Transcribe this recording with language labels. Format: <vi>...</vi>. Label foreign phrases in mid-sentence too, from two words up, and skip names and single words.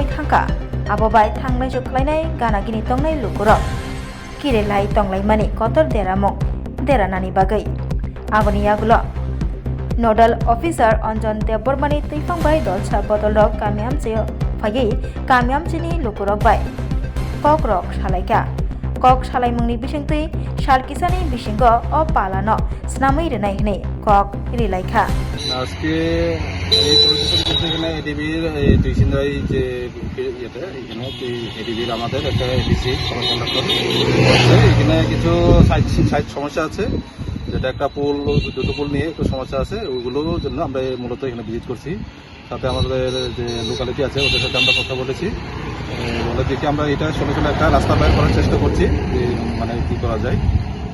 <trp>thangka abo bai thangnai juklainai ganagini tongnai lukurok kirelai tonglaimani kotor deranani bagai aboni yagulo Nodal Officer Anjan Debormani tifang bai dolsa bodol rok kamiam cheo phagi kamiam chini lukurok bai kok rok salaika kok salaimungni bisingtui shalkisani bisingo o palano snamui renai hne kok rilaikha</trp> <bn>আজকে এই পরিদর্শন করতে এখানে এডিবির ডিসিনরাই যে ইয়েতে এখানে এডিবির আমাদের একটা এডিসি কন্ডাক্টর এখানে কিছু সাইড সমস্যা আছে যেটা একটা দুটো পুল নিয়ে একটু সমস্যা আছে ওইগুলোর জন্য আমরা মূলত এখানে ভিজিট করছি সাথে আমাদের যে লোকালিটি আছে ওদের সাথে আমরা কথা বলেছি বলে দেখি আমরা এটা সলিউশন একটা রাস্তা বের করার চেষ্টা করছি মানে কি করা যায়</bn>